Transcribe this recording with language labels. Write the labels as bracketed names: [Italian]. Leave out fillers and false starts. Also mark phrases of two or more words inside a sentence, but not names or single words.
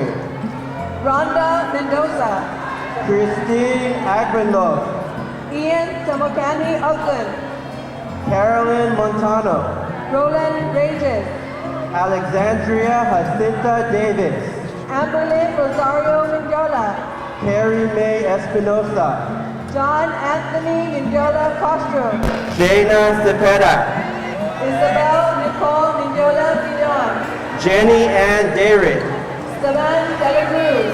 [English] Rhonda Mendoza, Christine Agrenlo, Ian Tomokani Ogden, Carolyn Montano, Roland Rages, Alexandria Jacinta Davis, Amberlyn Rosario Mendiola, Carrie Mae Espinosa, John Anthony Mendiola Castro, Dana Cepeda, Isabel Nicole Mendiola Vidon, Jenny Ann Dayrit, Saban De La Cruz,